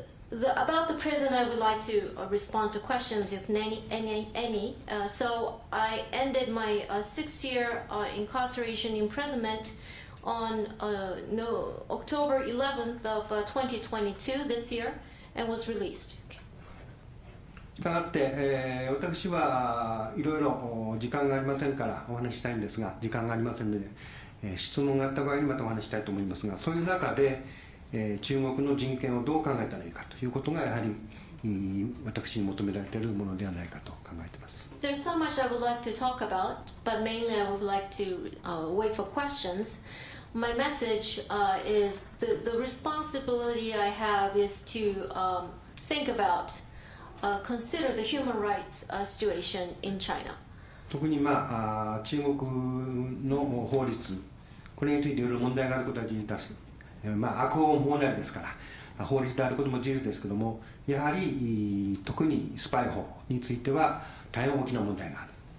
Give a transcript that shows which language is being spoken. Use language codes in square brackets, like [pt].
[en] About the prison, I would like to respond to questions, if any. So I ended my 6-year incarceration imprisonment on October 11th of 2022 this year, and was released. [ja] したがって、私はいろいろ時間がありませんからお話ししたいんですが、時間がありませんので、質問があった場合にまたお話したいと思いますが、そういう中で、中国の人権をどう考えたらいいかということがやはり私に求められているものではないかと考えています。 [en] There's so much I would like to talk about, but mainly I would like to wait for questions. My message is the responsibility I have is to think about, consider the human rights situation in China. [ja] 特に中国の法律、これについていろいろ問題があることは事実です。悪法法なりですから法律であることも事実ですけども、やはり特にスパイ法については大変大きな問題がある。